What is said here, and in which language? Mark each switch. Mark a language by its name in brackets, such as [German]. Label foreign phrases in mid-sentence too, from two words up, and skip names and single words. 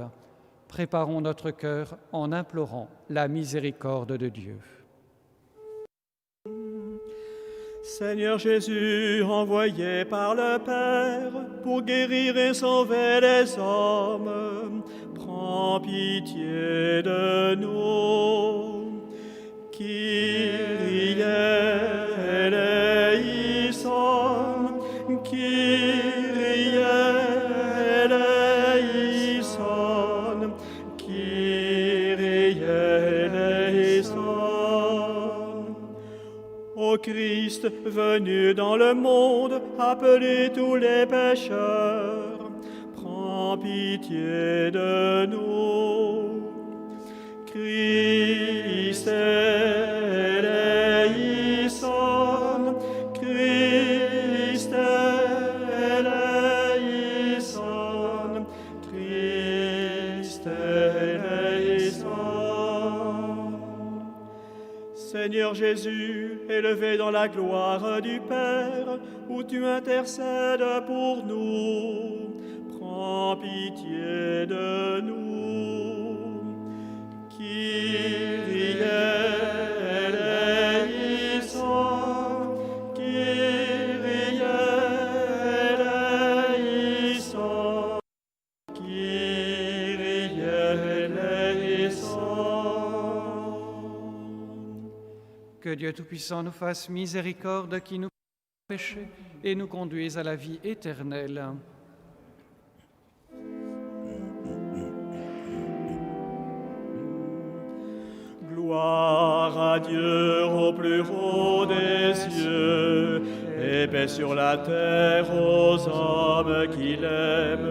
[French] Préparons notre cœur en implorant la miséricorde de Dieu. Seigneur Jésus, envoyé par le Père pour guérir et sauver les hommes, prends pitié de nous. [Greek] Κύριε ἐλέησον, Κύριε ἐλέησον, Κύριε ἐλέησον. [French] Ô Christ, venu dans le monde, appelez tous les pécheurs, prends pitié de nous. [Greek] Χριστέ ἐλέησον, Χριστέ ἐλέησον, Χριστέ ἐλέησον. [French] Seigneur Jésus, élevé dans la gloire du Père, où tu intercèdes pour nous, prends pitié de nous. [Greek] Κύριε ἐλέησον, Κύριε ἐλέησον, Κύριε ἐλέησον. [French] Que Dieu Tout-Puissant nous fasse miséricorde, qui nous pardonne nos péchés et nous conduise à la vie éternelle. Gloire à Dieu au plus haut des cieux, et paix sur la terre aux hommes qu'il aime.